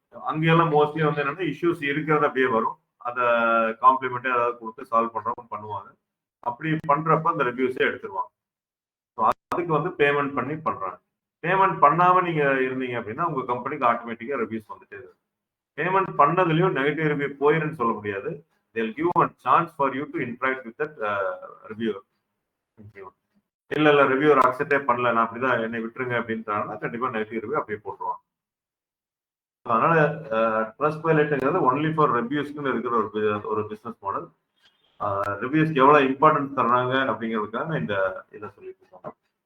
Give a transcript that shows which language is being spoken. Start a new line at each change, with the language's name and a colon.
Tamil: அங்கெல்லாம் மோஸ்ட்லி வந்து என்னன்னா இஷ்யூஸ் இருக்கிறது அப்படியே வரும், அதை காம்ப்ளிமெண்டே ஏதாவது கொடுத்து சால்வ் பண்றவங்க பண்ணுவாங்க. அப்படி பண்றப்ப அந்த ரிவ்யூஸே எடுத்துருவாங்க. அதுக்கு வந்து பேமெண்ட் பண்ணி பண்றாங்க. பேமெண்ட் பண்ணாம நீங்க இருந்தீங்க அப்படின்னா உங்க கம்பெனிக்கு ஆட்டோமேட்டிக்கா ரிவ்யூஸ் வந்துட்டே இருக்கும். பேமெண்ட் பண்ணதுலயும் நெகட்டிவ் ரிவ்யூ போயிருன்னு சொல்ல முடியாது.
English: they'll give a chance for you to interact with that reviewer.
Tamil: இல்ல ரிவ்யூவர் அக்செப்டே பண்ணல, நான் அப்படிதான் என்னை விட்டுருங்க அப்படின்றாங்கன்னா கண்டிப்பா நெகட்டிவ் ரிவ்யூ அப்படியே போட்டுருவாங்க. அதனால ட்ரஸ்ட் பைலட்ங்கிறது
English: only for
Tamil: ரிவ்யூஸ்க்குன்னு இருக்கிற ஒரு பிசினஸ் மாடல். ரிவ்யூஸ்க்கு எவ்வளவு இம்பார்ட்டன்ஸ் தர்றாங்க அப்படிங்கிறதுக்காக இந்த இதை சொல்லிட்டு இருக்கோம்.